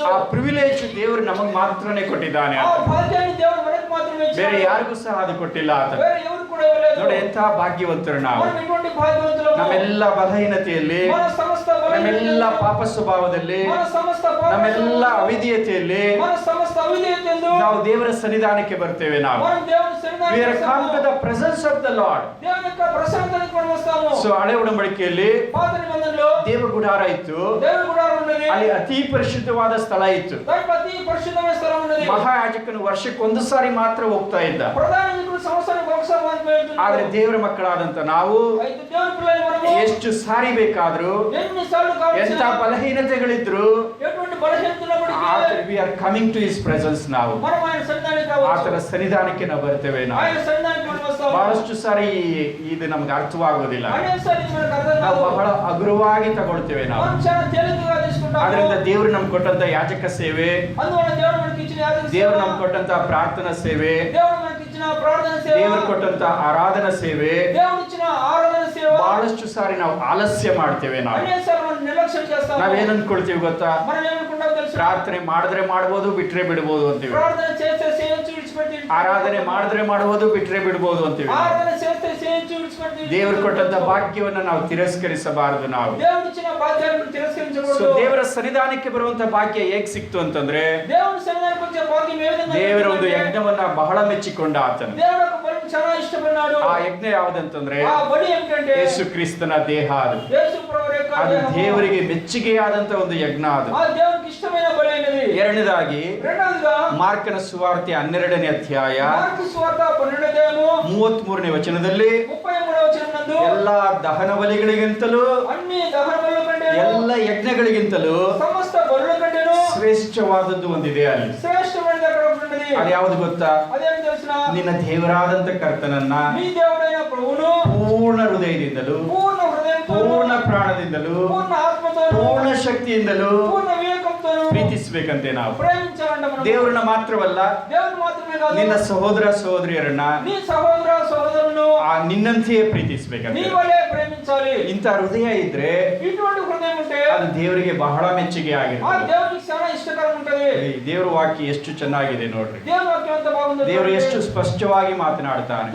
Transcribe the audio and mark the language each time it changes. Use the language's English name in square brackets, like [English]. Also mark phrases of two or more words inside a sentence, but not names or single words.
[Kannada] ಆ ಪ್ರಿವಿಲೇಜ್ ದೇವರು ನಮಗೆ ಮಾತ್ರನೇ ಕೊಟ್ಟಿದ್ದಾನೆ. [Telugu] ఆ భాగ్యాన్ని దేవుడు మనకు మాత్రమే ఇచ్చాడు. [Kannada] ಬೇರೆ ಯಾರಿಗೂ ಸಹ ಅದು ಕೊಟ್ಟಿಲ್ಲ. ಆತ [Telugu] వేరే ఎవరు కూడా ఇవ్వలేదు. [Kannada] ನೋಡಿ ಎಂಥ ಭಾಗ್ಯವಂತರು ನಾವು. [Telugu] మనం ఎటువంటి భాగ్యవంతులము. [Kannada] ನಮ್ಮೆಲ್ಲ ಬಲಹೀನತೆಯಲ್ಲಿ [Telugu] మన సమస్త [Kannada] ನಮ್ಮೆಲ್ಲ ಪಾಪ ಸ್ವಭಾವದಲ್ಲಿ, [Telugu] మన సమస్త పాప [Kannada] ನಮ್ಮೆಲ್ಲ ಅವಿಧೇಯತೆಯಲ್ಲಿ [Telugu] మన సమస్త అవిధేయతయందు [Kannada] ನಾವು ದೇವರ ಸನ್ನಿಧಾನಕ್ಕೆ ಬರ್ತೇವೆ. ನಾವು [Telugu] మనం దేవుని [English] we [Telugu] సన్నిధానానికి [English] are come to the presence of the Lord. [Telugu] దేవుని యొక్క ప్రశాంతతకి మనం వస్తాము. [Kannada] ಸೊ ಹಳೆ ಒಡಂಬಡಿಕೆಯಲ್ಲಿ [Telugu] పాత నిబంధనలో [Kannada] ದೇವ ಗುಡಾರ ಇತ್ತು, [Telugu] దేవుని గుడారం ఉన్నది, [Kannada] ಅಲ್ಲಿ ಅತಿ ಪರಿಶುದ್ಧವಾದ ಸ್ಥಳ ಇತ್ತು. [Telugu] దాంట్లో అతి పరిశుద్ధమైన స్థలం ఉన్నది. [Kannada] ಮಹಾಯಾಜಕನು ವರ್ಷಕ್ಕೆ ಒಂದು ಸಾರಿ ಮಾತ್ರ ಹೋಗ್ತಾ ಇದ್ದ. [Telugu] ప్రధాన యాజకుడు సంవత్సరానికి ఒకసారి మాత్రమే వెళ్తున్నాడు. [Kannada] ಆದ್ರೆ ದೇವರ ಮಕ್ಕಳಾದಂತ ನಾವು [Telugu] అయితే దేవుని పిల్లలు మనము [Kannada] ಎಷ್ಟು ಸಾರಿ ಬೇಕಾದ್ರೂ, [Telugu] ఎన్నిసార్లు [Kannada] ಎಂತ [Telugu] కావచ్చు, [Kannada] ಬಲಹೀನತೆಗಳಿದ್ರು, [Telugu] ఎటువంటి బలహీనతలున్నప్పటికీ [English] we are coming to his presence now. [Telugu] మనం ఆయన సన్నిధానానికి [Kannada] ಆತನ [Telugu] రావచ్చు. [Kannada] ಸನ್ನಿಧಾನಕ್ಕೆ ನಾವು ಬರ್ತೇವೆ. ನಾವು [Telugu] ఆయన సన్నిధానానికి మనం వస్తాము. [Kannada] ಬಹಳಷ್ಟು ಸಾರಿ ಇದು ನಮ್ಗೆ ಅರ್ಥವಾಗೋದಿಲ್ಲ. [Telugu] అనేకసార్లు ఇది మనకు అర్థం [Kannada] ನಾವು [Telugu] కాదు. [Kannada] ಬಹಳ ಹಗುರವಾಗಿ ತಗೊಳ್ತೇವೆ. ನಾವು [Telugu] మనం చాలా తేలికగా తీసుకుంటాము. [Kannada] ಅದರಿಂದ ದೇವರು ನಮ್ಗೆ ಕೊಟ್ಟಂತ ಯಾಜಕ ಸೇವೆ, [Telugu] అందువల్ల దేవుడు మనకి ఇచ్చిన యాజక సేవ, [Kannada] ದೇವರು ನಮ್ಗೆ ಕೊಟ್ಟಂತ ಪ್ರಾರ್ಥನಾ ಸೇವೆ, [Telugu] దేవుడు మనకి ఇచ్చిన ప్రార్థన సేవ, [Kannada] ದೇವರು ಕೊಟ್ಟಂತ ಆರಾಧನಾ ಸೇವೆ [Telugu] దేవుడు ఇచ్చిన ఆరాధన సేవ [Kannada] ಬಹಳಷ್ಟು ಸಾರಿ ನಾವು ಆಲಸ್ಯ ಮಾಡ್ತೇವೆ. ನಾವು [Telugu] అనేకసార్లు మనం నిర్లక్ష్యం చేస్తాము. [Kannada] ನಾವೇನ್ ಅನ್ಕೊಳ್ತೀವಿ ಗೊತ್ತಾ? [Telugu] మనం ఏమనుకుంటామో తెలుసు, [Kannada] ಪ್ರಾರ್ಥನೆ ಮಾಡಿದ್ರೆ ಮಾಡ್ಬೋದು, ಬಿಟ್ರೆ ಬಿಡ್ಬೋದು ಅಂತೀವಿ. [Telugu] ప్రార్థన చేస్తే చేయొచ్చు, విడిచిపెట్టి [Kannada] ಆರಾಧನೆ ಮಾಡಿದ್ರೆ ಮಾಡ್ಬೋದು, ಬಿಟ್ರೆ ಬಿಡ್ಬೋದು ಅಂತೀವಿ. [Telugu] ఆరాధన చేస్తే చేయొచ్చు, విడిచిపెట్టి [Kannada] ದೇವರು ಕೊಟ್ಟಂತ ಭಾಗ್ಯವನ್ನ ನಾವು ತಿರಸ್ಕರಿಸಬಾರದು. ನಾವು [Telugu] దేవుడు ఇచ్చిన భాగ్యాలను [Kannada] ಸೊ [Telugu] తిరస్కరించకూడదు. [Kannada] ದೇವರ ಸನ್ನಿಧಾನಕ್ಕೆ ಬರುವಂತ ಭಾಗ್ಯ ಹೇಗ್ ಸಿಕ್ತು ಅಂತಂದ್ರೆ, [Telugu] దేవుని సన్నిధానానికి వచ్చే భాగ్యం ఏ విధంగా [Kannada] ದೇವರ ಒಂದು [Telugu] దొరికిందంటే, [Kannada] ಯಜ್ಞವನ್ನ ಬಹಳ ಮೆಚ್ಚಿಕೊಂಡ ಆತನು. [Telugu] దేవుడు ఒక బలిని చాలా ఇష్టపడినాడు. [Kannada] ಆ ಯಜ್ಞ ಯಾವ್ದಂತಂದ್ರೆ [Telugu] ఆ బలి ఏమిటంటే [Kannada] ಯೇಸು ಕ್ರಿಸ್ತನ ದೇಹ. ಅದು [Telugu] యేసు ప్రభువు యొక్క [Kannada] ಅದು [Telugu] దేహము. [Kannada] ದೇವರಿಗೆ ಮೆಚ್ಚುಗೆಯಾದಂತ ಒಂದು ಯಜ್ಞ. ಅದು [Telugu] ఆ దేవునికి ఇష్టమైన బలి అయినది. [Kannada] ಎರಡನೇದಾಗಿ [Telugu] రెండవదిగా [Kannada] ಮಾರ್ಕನ ಸುವಾರ್ತೆ 12ನೇ ಅಧ್ಯಾಯ [Telugu] మార్కు సువార్త 12వ అధ్యాయము [Kannada] 33ನೇ ವಚನದಲ್ಲಿ [Telugu] 33వ వచనమునందు [Kannada] ಎಲ್ಲಾ ದಹನ ಬಲಿಗಳಿಗಿಂತಲೂ, [Telugu] అన్ని దహన బలుల కంటే, [Kannada] ಎಲ್ಲ ಯಜ್ಞಗಳಿಗಿಂತಲೂ [Telugu] సమస్త బలుల కంటేను [Kannada] ಶ್ರೇಷ್ಠವಾದದ್ದು ಒಂದಿದೆ ಅಲ್ಲಿ. [Telugu] శ్రేష్టమైనది అక్కడ ఒకటి ఉన్నది. [Kannada] ಅದು ಯಾವುದು ಗೊತ್ತಾ? [Telugu] అదేంటి తెలుసునా? [Kannada] ನಿನ್ನ ದೇವರಾದಂತ ಕರ್ತನನ್ನ [Telugu] నీ దేవుడైన ప్రభువును [Kannada] ಪೂರ್ಣ ಹೃದಯದಿಂದಲೂ, [Telugu] పూర్ణ హృదయంతో, [Kannada] ಪೂರ್ಣ ಪ್ರಾಣದಿಂದಲೂ, [Telugu] పూర్ణ ఆత్మతో, [Kannada] ಪೂರ್ಣ ಶಕ್ತಿಯಿಂದಲೂ [Telugu] పూర్ణ వివేకంతో [Kannada] ಪ್ರೀತಿಸ್ಬೇಕಂತೆ ನಾವು. [Telugu] ప్రేమించాలంట మనం. [Kannada] ದೇವರನ್ನ ಮಾತ್ರವಲ್ಲ, [Telugu] దేవుని మాత్రమే కాదు, [Kannada] ನಿನ್ನ ಸಹೋದರ ಸಹೋದರಿಯರನ್ನ [Telugu] నీ సహోదర సహోదరులను [Kannada] ನಿನ್ನಂತೆಯೇ [Telugu] నీ [Kannada] ಪ್ರೀತಿಸ್ಬೇಕಂತೆ. [Telugu] వలే ప్రేమించాలి. [Kannada] ಇಂಥ ಹೃದಯ ಇದ್ರೆ [Telugu] ఇటువంటి హృదయం ఉంటే [Kannada] ಅದು ದೇವರಿಗೆ ಬಹಳ ಮೆಚ್ಚುಗೆ [Telugu] ఆ [Kannada] ಆಗಿರ್ತದೆ. [Telugu] దేవునికి చాలా ఇష్టకరం ఉంటది. [Kannada] ಈ ದೇವರ ವಾಕ್ಯ ಎಷ್ಟು ಚೆನ್ನಾಗಿದೆ ನೋಡ್ರಿ. [Telugu] దేవుని వాక్యం ఎంత బాగుందో [Kannada] ದೇವರು [Telugu] చూడండి. [Kannada] ಎಷ್ಟು ಸ್ಪಷ್ಟವಾಗಿ ಮಾತನಾಡ್ತಾನೆ.